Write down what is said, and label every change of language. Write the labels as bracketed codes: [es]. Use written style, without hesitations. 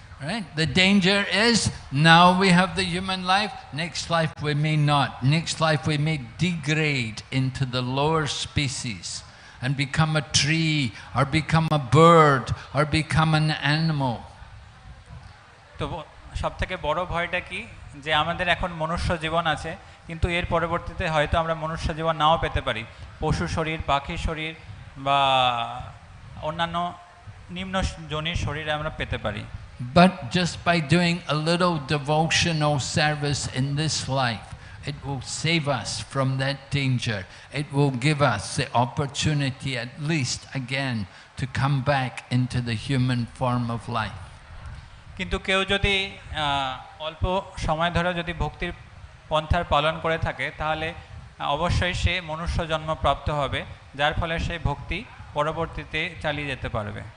[en] Right? The danger is now we have the human life, next life we may not. Next life we may degrade into the lower species and become a tree or become a bird or become an animal. [bn] তো সবথেকে বড় ভয়টা কি, যে আমাদের এখন মনুষ্য জীবন আছে কিন্তু এর পরবর্তীতে হয়তো আমরা মনুষ্য জীবন নাও পেতে পারি, পশু শরীর, পাখি শরীর বা অন্যান্য নিম্ন জনির শরীরে আমরা পেতে পারি। [en] But just by doing a little devotional service in this life, it will save us from that danger. It will give us the opportunity at least again to come back into the human form of life. [bn] কিন্তু কেউ যদি অল্প সময় ধরে যদি ভক্তির পন্থার পালন করে থাকে তাহলে অবশ্যই সে মনুষ্য জন্ম প্রাপ্ত হবে, যার ফলে সে ভক্তি পরবর্তীতে চালিয়ে যেতে পারবে।